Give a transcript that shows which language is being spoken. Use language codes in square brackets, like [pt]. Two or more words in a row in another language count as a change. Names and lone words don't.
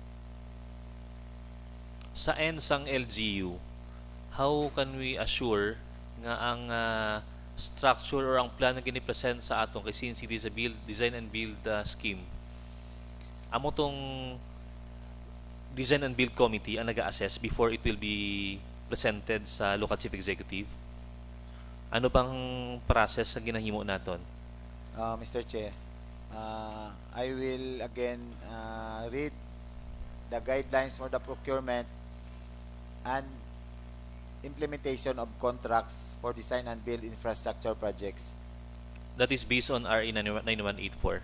[hil] Sa ends ang LGU, [en] how can we assure [hil] nga ang [en] structure or [hil] ang plan nga gini-present sa aton kay [en] since it is a build, design and build scheme. [hil] Amo tong [en] design and build committee [hil] ang nag-assess [en] before it will be presented sa local chief executive. [hil] Ano bang process ang ginahimo naton? [en] Mr. Chair, I will again read the guidelines for the procurement and implementation of contracts for design and build infrastructure projects. That is based on RA 9184.